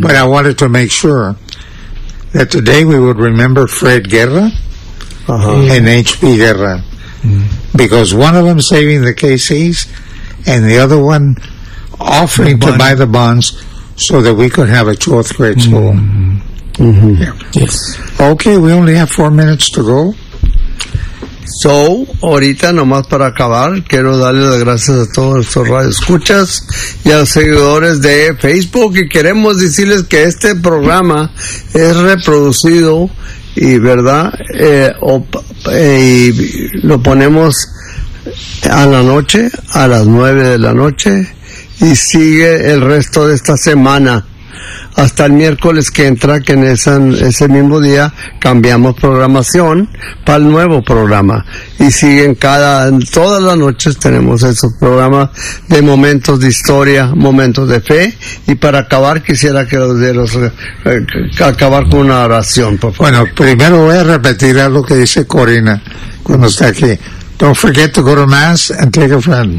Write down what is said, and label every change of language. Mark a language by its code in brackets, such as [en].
[en] But I wanted to make sure that today we would remember Fred Guerra and H.P. Guerra. Mm-hmm. Because one of them saving the KCs and the other one offering to buy the bonds so that we could have a 12th grade school. Mm-hmm. Mm-hmm. Yeah. Yes. Okay, we only have 4 minutes to go. [es] So, ahorita nomás para acabar, quiero darle las gracias a todos nuestros radioescuchas y a los seguidores de Facebook, y queremos decirles que este programa es reproducido y, ¿verdad? Y lo ponemos a la noche, a las 9 de la noche. Y sigue el resto de esta semana hasta el miércoles que entra, que en ese mismo día cambiamos programación para el nuevo programa. Y siguen todas las noches tenemos esos programas de momentos de historia, momentos de fe. Y para acabar, quisiera que los dieras, acabar con una oración, por favor. Bueno, primero voy a repetir algo que dice Corina cuando está aquí. [en] Don't forget to go to Mass and take a friend.